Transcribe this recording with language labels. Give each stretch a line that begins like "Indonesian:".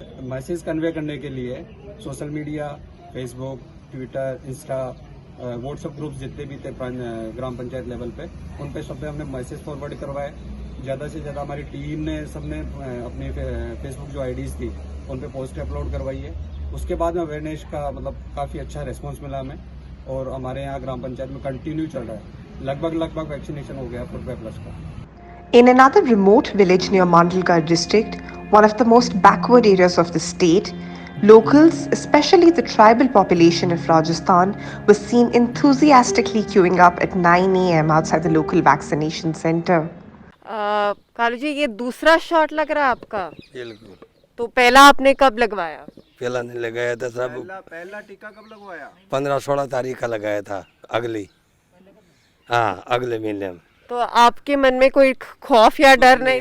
Hindi: Message convey करने के लिए social media, Facebook, Twitter, Insta, WhatsApp groups जितने भी थे ग्राम पंचायत लेवल पे, उन पे सब पे हमने मैसेज फॉरवर्ड करवाए। ज़्यादा से ज़्यादा हमारी टीम ने सबने अपनी फेसबुक जो आईडीज़ थी उन पे पोस्ट अपलोड करवाई है। उसके बाद में अवेयरनेस का मतलब काफ़ी अच्छा रिस्पॉन्स मिला हमें और हमारे यहाँ ग्राम पंचायत में कंटिन्यू चल रहा है। लगभग वैक्सीनेशन हो गया 45+ का।
English: In another remote village near Mandalgarh district, one of the most backward areas of the state, locals, especially the tribal population of Rajasthan, were seen enthusiastically queuing up at 9 a.m. outside the local vaccination center.
Hindi: Kalu ji, ये दूसरा shot लग रहा है आपका? बिल्कुल। तो पहला आपने कब लगवाया? पहला नहीं लगाया था सब। पहला टीका कब लगवाया? 15-16 तारीख का लगाया था, अगले महीने में। तो आपके मन में कोई खौफ या डर नहीं